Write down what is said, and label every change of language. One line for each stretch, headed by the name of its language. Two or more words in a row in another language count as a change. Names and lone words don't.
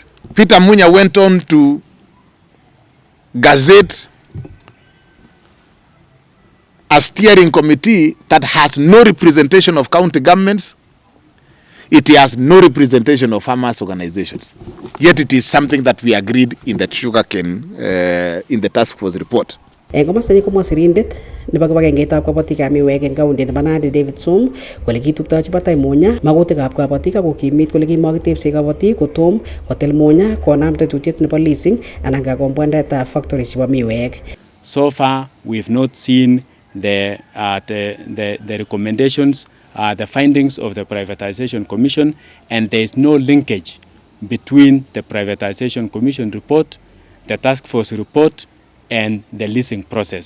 English: Peter Munya went on to gazette a steering committee that has no representation of county governments. It has no representation of farmers' organizations. Yet it is something that we agreed in the sugarcane, in the task force report.
Kalenjin: Eng komasta ni komwa sirindet nebo kibagengeitab kabatikab miwek eng kaunti nebo Nandi David Sum kole kituptochi batai Munya magutikab kabatik ak kokimit kole kimakitebse kabatik kotom kotel Munya konam tetutiet nebo leasing anan kakombwandaetab factories chebo miwek.
English: So far we've not seen the recommendations, the findings of the Privatization Commission, and there is no linkage between the Privatization Commission report, the task force report, and the leasing process.